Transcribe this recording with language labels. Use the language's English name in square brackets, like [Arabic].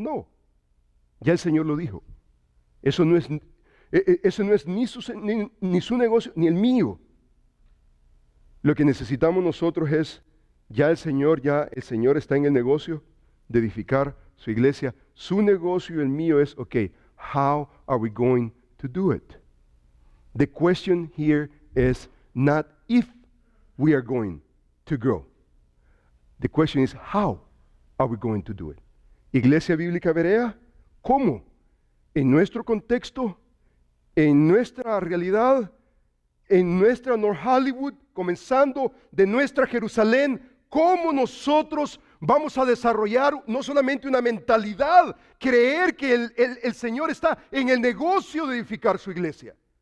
[Spanish] No, ya el Señor lo dijo. Eso no es ni su negocio ni el mío. Lo que necesitamos nosotros es, ya el Señor está en el negocio de edificar su iglesia. Su negocio y el mío es, [English] how are we going to do it? The question here is not if we are going to grow. The question is how are we going to do it? [Spanish] Iglesia Bíblica Berea, ¿cómo? En nuestro contexto, en nuestra realidad, en nuestra North Hollywood, comenzando de nuestra Jerusalén, ¿cómo nosotros vamos a desarrollar no solamente una mentalidad, creer que el Señor está en el negocio de edificar su iglesia?